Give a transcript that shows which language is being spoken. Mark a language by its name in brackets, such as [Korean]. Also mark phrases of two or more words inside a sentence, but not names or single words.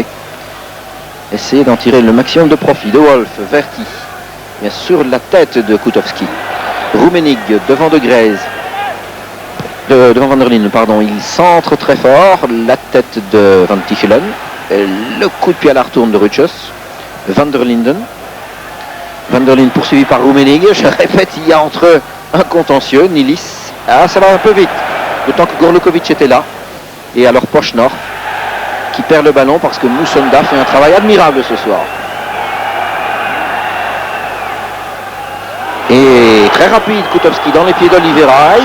[French] Essayer d'en tirer le maximum de profit. De Wolf, Verti, bien sûr la tête de Koutowski. Rummenigge devant De Grèze. Devant Van der Linden, pardon. Il centre très fort. La tête de Van Tichelen. Le coup de pied à la retourne de Rutschos. Van der Linden. Van der Linden poursuivi par Rummenigge. Je répète, il y a entre eux un contentieux. Nilis. Ah, ça va un peu vite. D'autant que Gorlukovic était là. Et alors Pochnor qui perd le ballon parce que Moussonda fait un travail admirable ce soir. Et très rapide, Koutowski dans les pieds d'Oliveira.